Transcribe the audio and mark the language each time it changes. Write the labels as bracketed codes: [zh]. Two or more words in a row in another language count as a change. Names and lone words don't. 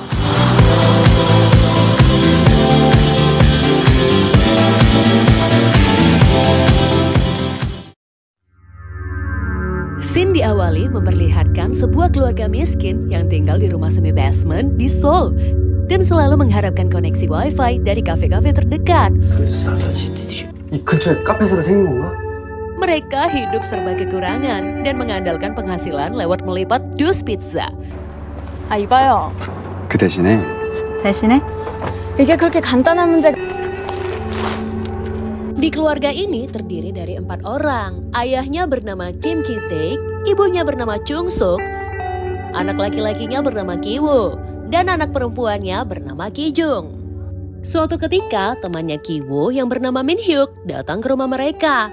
[id] Scene diawali memperlihatkan sebuah keluarga miskin yang tinggal di rumah semi basement di Seoul dan selalu mengharapkan koneksi wifi dari kafe-kafe terdekat. [ko] 그래서 이 근처에 카페소로 생긴 건가? [id] Mereka hidup serba kekurangan dan mengandalkan penghasilan lewat melipat dus pizza. [ko] 아, 이봐요. 그 대신에 대신에? 이게 그렇게 간단한 문제가... [id] Di keluarga ini terdiri dari 4 orang. Ayahnya bernama Kim Ki-taek, ibunya bernama Chung Suk, anak laki-lakinya bernama Ki-woo, dan anak perempuannya bernama Ki-jung. Suatu ketika, temannya Ki-woo yang bernama Min-hyuk datang ke rumah mereka.